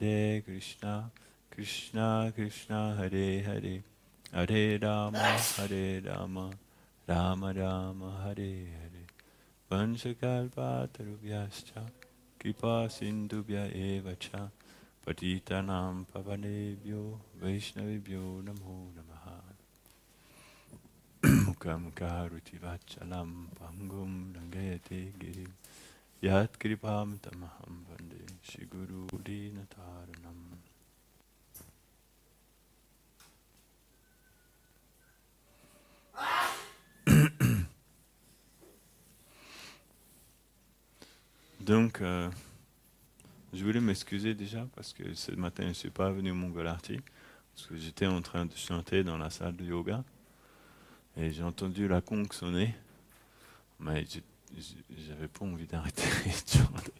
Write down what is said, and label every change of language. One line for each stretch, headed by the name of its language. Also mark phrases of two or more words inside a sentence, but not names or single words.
Sanskrit: कृष्ण कृष्ण हरे हरे हरे राम राम राम हरे हरे वाञ्छाकल्पतरुभ्यश्च कृपा सिन्धुभ्य एव च पतितानां पावनेभ्यो वैष्णवीभ्यो नमो नमः मूकं करोति वाचालं पङ्गुं लङ्घयते गिरिं यत् कृपं तमहं वन्दे श्रीगुरुं दीनतारणम्.
French: Donc, je voulais m'excuser déjà parce que ce matin je ne suis pas venu au Mongolarty parce que j'étais en train de chanter dans la salle de yoga et j'ai entendu la conque sonner, mais j'avais pas envie d'arrêter de chanter.